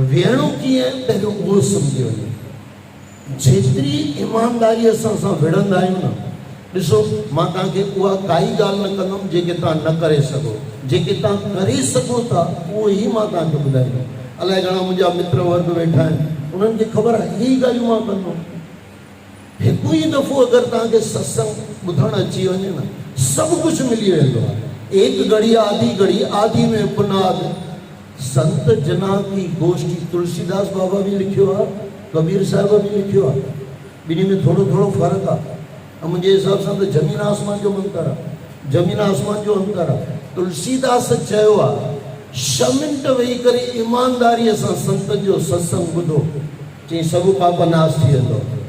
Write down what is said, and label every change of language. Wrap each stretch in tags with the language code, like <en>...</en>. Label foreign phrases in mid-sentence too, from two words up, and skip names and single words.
<sd>वेहणो कीअं आहे पहिरियों उहो सम्झी वञे। जेतिरी ईमानदारीअ सां विढ़ंदा आहियूं न, ॾिसो मां तव्हांखे उहा काई ॻाल्हि न कंदुमि जेके तव्हां न करे सघो, जेके तव्हां करे सघो था उहो ई मां तव्हांखे ॿुधाईंदुमि। अलाए घणा मुंहिंजा मित्र वर्ग वेठा आहिनि, उन्हनि खे ख़बर आहे इहे ई ॻाल्हियूं मां कंदुमि। हिकु ई दफ़ो अगरि तव्हांखे सत्संग ॿुधणु अची वञे न, सभु कुझु मिली वेंदो आहे।</sd> <hi>एक घड़ी आधी घड़ी, आधी में पुनाद। संत जना की गोष्ठी</hi> <sd>तुलसीदास बाबा भी लिखियो आहे, कबीर साहिब भी लिखियो आहे, ॿिन्ही में थोरो थोरो फ़र्क़ु आहे। ऐं मुंहिंजे हिसाब सां त ज़मीन आसमान जो अंतर आहे, ज़मीन आसमान जो अंतर आहे। तुलसीदास चयो आहे 6 मिंट वेही करे ईमानदारीअ सां संत जो सत्संग ॿुधो, चई सभु पाप नाश थी वेंदो।</sd>